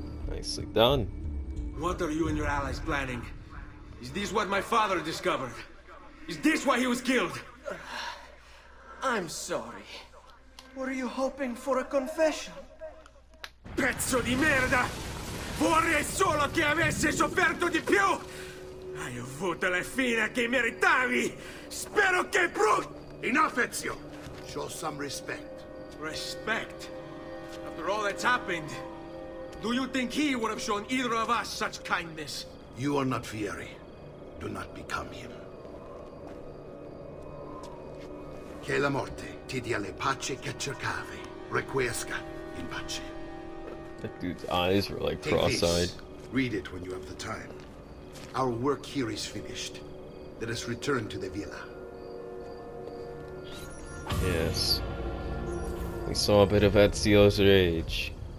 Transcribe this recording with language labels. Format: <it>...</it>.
<en>Nicely done. What are you and your allies planning? Is this what my father discovered? Is this why he was killed? I'm sorry. Were you hoping for a confession?</en> <it>Pezzo di merda! Vorrei solo che avesse sofferto di più! Hai avuto la fine che meritavi! Spero che</it> <en>Enough, Ezio! Show some respect. Respect? After all that's happened, do you think he would have shown either of us such kindness? You are not Fieri. Do not become him.</en> <it>Che la morte ti dia le pace che cercavi.</it> <la>Requiesca in pace.</la> <en>That dude's eyes were like Take cross-eyed. this. Read it when you have the time. Our work here is finished. Let us return to the villa. Yes. We saw a bit of Ezio's rage.</en>